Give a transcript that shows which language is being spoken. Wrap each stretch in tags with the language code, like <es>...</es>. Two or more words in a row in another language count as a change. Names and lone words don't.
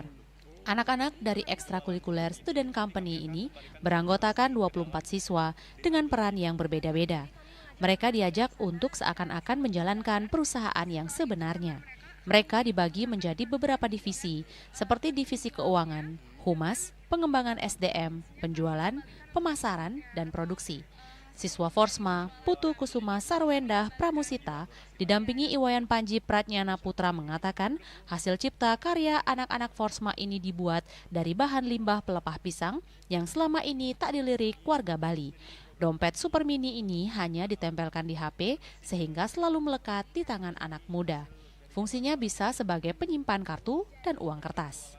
<id>Anak-anak dari ekstrakurikuler Student Company ini beranggotakan 24 siswa dengan peran yang berbeda-beda. Mereka diajak untuk seakan-akan menjalankan perusahaan yang sebenarnya. Mereka dibagi menjadi beberapa divisi, seperti divisi keuangan, humas, pengembangan SDM, penjualan, pemasaran, dan produksi. Siswa Forsma, Putu Kusuma Sarwendah Pramusita, didampingi Iwayan Panji Pratnyana Putra mengatakan hasil cipta karya anak-anak Forsma ini dibuat dari bahan limbah pelepah pisang yang selama ini tak dilirik warga Bali. Dompet super mini ini hanya ditempelkan di HP sehingga selalu melekat di tangan anak muda. Fungsinya bisa sebagai penyimpan kartu dan uang kertas.</id>